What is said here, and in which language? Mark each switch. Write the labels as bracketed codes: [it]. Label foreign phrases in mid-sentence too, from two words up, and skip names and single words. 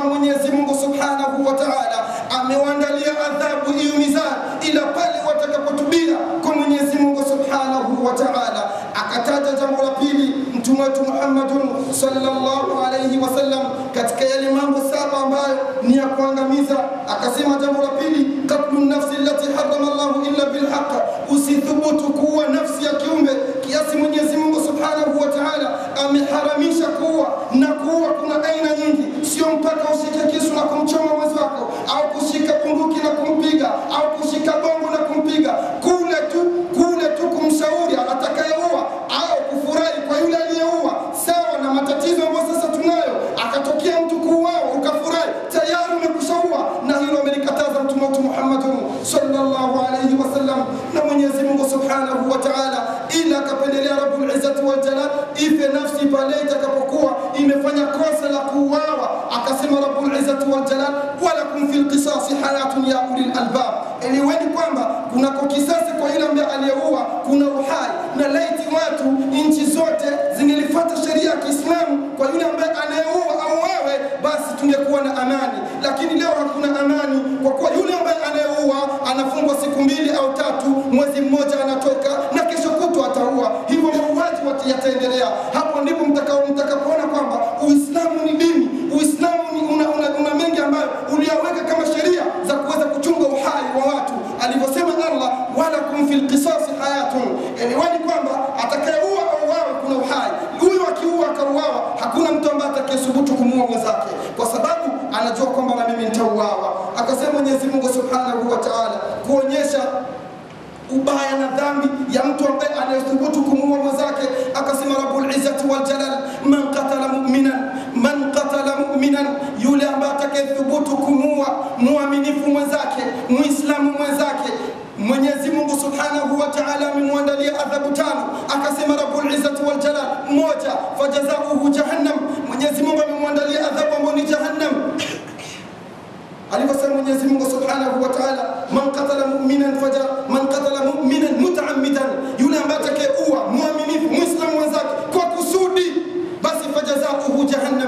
[sw] Mwenyezi Mungu [ar] سبحانه وتعالى [sw] amewaandalia adhabu iumizayo, ila pale watakapotubia kwa Mwenyezi Mungu [ar] سبحانه وتعالى. [sw] Akataja jambo la pili Mtume wetu Muhammad [ar] صلى الله عليه وسلم [sw] katika yale mambo 7 ambayo ni ya kuangamiza. Akasema jambo la pili, [ar] قتل النفس التي حرم الله إلا بالحق. [sw] Usithubutu kuua nafsi ya kiumbe kiasi Mwenyezi Mungu [ar] سبحانه وتعالى [sw] ameharamisha kuua. Na kuua kuna aina nyingi, sio mpaka ushike kisu na kumchoma mwenzako, au kushika bunduki na kumpiga, au kushika bongo na kumpiga. Kule tu kumshauri atakayeua au kufurahi kwa yule aliyeua. Sawa na matatizo ambayo sasa tunayo, akatokea mtu kuuawa ukafurahi, tayari umekushaua, na hilo amelikataza Mtume wetu Muhammad [ar] صلى الله عليه وسلم. [sw] Na Mwenyezi Mungu [ar] سبحانه وتعالى [sw] ila akapendelea [ar] رب العزة والجلال [sw] ife nafsi pale itakapokuwa imefanya kosa la kuuawa. [ar] Akasema رب العزة والجلال ولكم في القصاص حياة يا أولي الألباب. [sw] Eliweni kwamba kuna kisasi kwa yule ambaye aliyeua, kuna uhai. Na laiti watu nchi zote zingelifuata sheria ya Kiislamu kwa yule ambaye anayeua au wewe, basi tungekuwa na amani. Lakini leo hakuna amani, kwa kuwa yule ambaye anayeua anafungwa siku 2 au 3, mwezi mmoja anatoka, na kesho kutwa ataua. Hivyo mauaji yataendelea. Hapo ndipo mtakapoona kwamba Uislamu ni dini. Uislamu una mengi ambayo uliyaweka kama sheria za kuweza kuchunga uhai wa watu. Alivyosema Allah, [ar] ولكم في القصاص حياة, [sw] yani wani kwamba atakayeua au wawe kuna uhai. Huyu akiua akauawa, hakuna mtu ambaye atakayesubutu kumuua mwenzake, kwa sababu anajua kwamba na mimi nitauawa. Akasema Mwenyezi Mungu [ar] سبحانه وتعالى [sw] kuonyesha ubaya na dhambi ya mtu ambaye anayethubutu kumuua mwenzake. [ar] Akasema رب العزة والجلال من قتل مؤمنا, [sw] yule ambaye atakayethubutu kumuua muaminifu mwenzake, muislamu mwenzake, Mwenyezi Mungu [ar] سبحانه وتعالى [sw] amemwandalia adhabu 5. [ar] Akasema رب العزة والجلال, moja, فجزاؤه جهنم. [sw] Mwenyezi Mungu amemwandalia adhabu ambayo ni jahannam. Alivyosema Mwenyezi Mungu [ar] سبحانه وتعالى, من قتل مؤمنا متعمدا, [sw] yule ambaye atakayeua muaminifu muislamu mwenzake kwa kusudi, basi [ar] فجزاؤه جهنم.